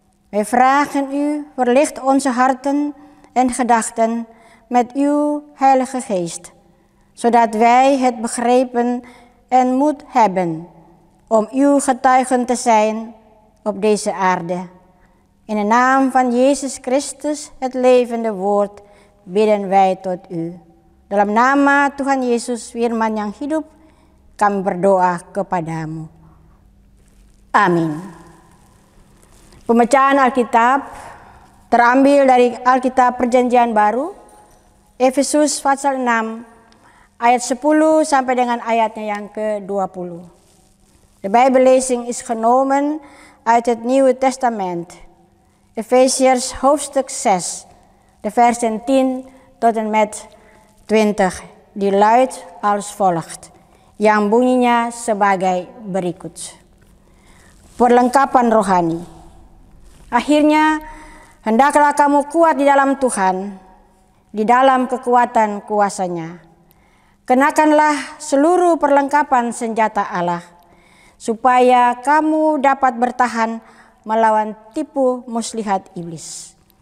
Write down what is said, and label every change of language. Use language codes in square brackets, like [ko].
[nl] Wij vragen u, verlicht onze harten en gedachten met uw Heilige Geest, zodat wij het begrepen en moed hebben om uw getuigen te zijn op deze aarde. In de naam van Jezus Christus, het levende woord, bidden wij tot u. [id] Dalam nama Tuhan Yesus, firman yang hidup, kami berdoa kepadamu. Amin. Pembacaan Alkitab terambil dari Alkitab Perjanjian Baru, Efesus pasal 6, ayat 10 sampai dengan ayatnya yang ke-20. [nl] De Bijbellezing is genomen uit het Nieuwe Testament. Efesiërs hoofdstuk 6, de versen 10 tot en met 20, die luidt als volgt, [id] yang bunyinya sebagai berikut. Perlengkapan rohani. Akhirnya, hendaklah kamu kuat di dalam Tuhan, di dalam kekuatan kuasa-Nya. Kenakanlah seluruh perlengkapan senjata Allah, supaya kamu dapat bertahan melawan tipu muslihat iblis.